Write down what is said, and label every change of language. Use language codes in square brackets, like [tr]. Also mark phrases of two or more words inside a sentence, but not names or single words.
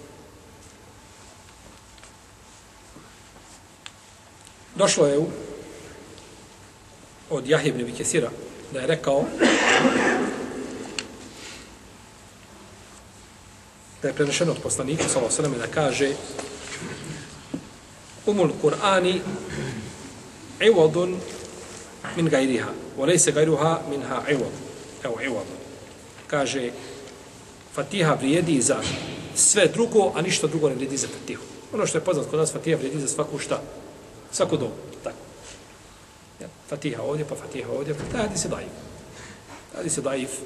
[bs] Došlo je od Jahje ibn Abi Kesira da je rekao da je prenešeno od poslanika [ar] صلى الله عليه وسلم [bs] da kaže [ar] أم القرآن عوض من غيرها وليس غيرها منها عوض. [bs] Evo iwad. Kaže Fatiha vrijedi za sve drugo, a ništa drugo ne vrijedi za Fatihu. Ono što je poznato kod nas, Fatiha vrijedi za svaku šta? Svaku dobu. Tako. Ja, Fatiha ovdje, pa Fatiha ovdje. Radi se daif. Radi se daif.